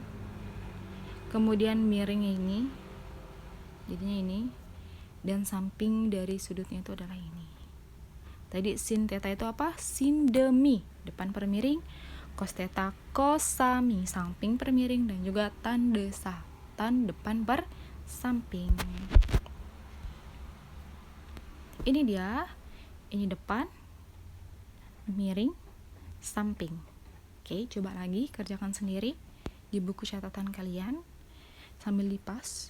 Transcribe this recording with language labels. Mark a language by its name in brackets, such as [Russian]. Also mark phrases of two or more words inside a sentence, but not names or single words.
[Indonesian] Kemudian miringnya ini, jadinya ini. Dan samping dari sudutnya itu adalah ini. Tadi sin theta itu apa? Sindemi, depan per miring. Cos theta kosami, samping per miring. Dan juga tan desa, tan depan per samping. Ini dia, ini depan, miring, samping. Oke, coba lagi kerjakan sendiri di buku catatan kalian sambil dipas.